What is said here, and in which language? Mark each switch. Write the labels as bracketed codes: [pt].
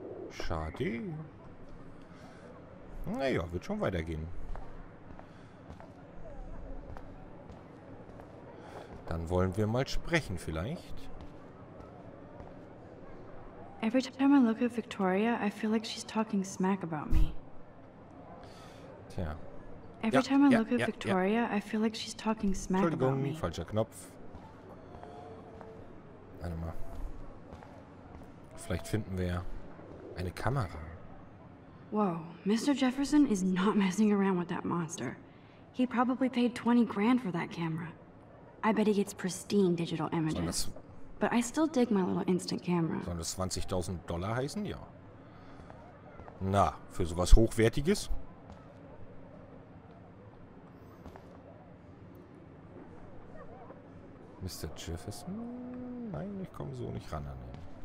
[de] Schade. Naja, wird schon weitergehen. Dann wollen wir mal sprechen vielleicht. [en] Every time I look at Victoria, I feel like she's talking smack about me. [de] Tja. [en] Every time I look at Victoria, I feel like she's talking smack about [de] Entschuldigung, [en] me. [de] falscher Knopf. Warte mal. Vielleicht finden wir eine Kamera. [en] Whoa, Mr. Jefferson is not messing around with that monster. He probably paid 20 grand for that camera. I bet he gets pristine digital images. But I still dig my little instant camera. [de] Sollen das 20.000 Dollar heißen? Ja. Na, für sowas Hochwertiges? Mr. Jefferson? Nein, ich komme so nicht ran an ihn.